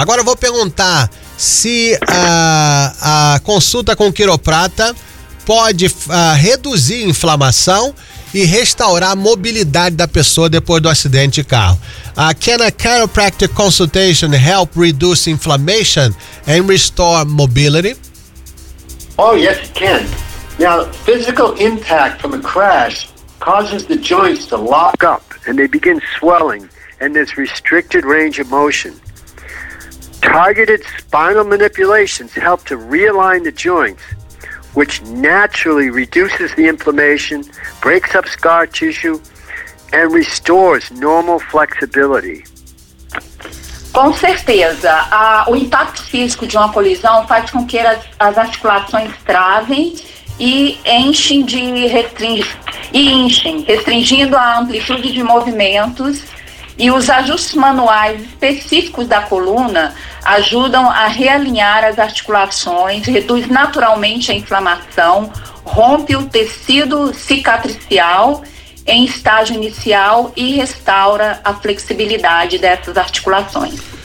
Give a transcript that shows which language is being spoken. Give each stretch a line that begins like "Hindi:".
Portuguese: Agora eu vou perguntar se a consulta com o quiroprata pode reduzir a inflamação e restaurar a mobilidade da pessoa depois do acidente de carro.
English: Can a chiropractic consultation help reduce inflammation and restore mobility? Oh, yes, it can. Now, physical impact from a crash causes the joints to lock up and they begin swelling and there's restricted range of motion. Targeted spinal manipulations help to realign the joints, which naturally reduces the inflammation, breaks up scar tissue, and restores normal flexibility.
Portuguese: Com certeza. O impacto físico de uma colisão faz com que as articulações travem e enchem de restringindo a amplitude de movimentos. E os ajustes manuais específicos da coluna ajudam a realinhar as articulações, reduz naturalmente a inflamação, rompe o tecido cicatricial em estágio inicial e restaura a flexibilidade dessas articulações.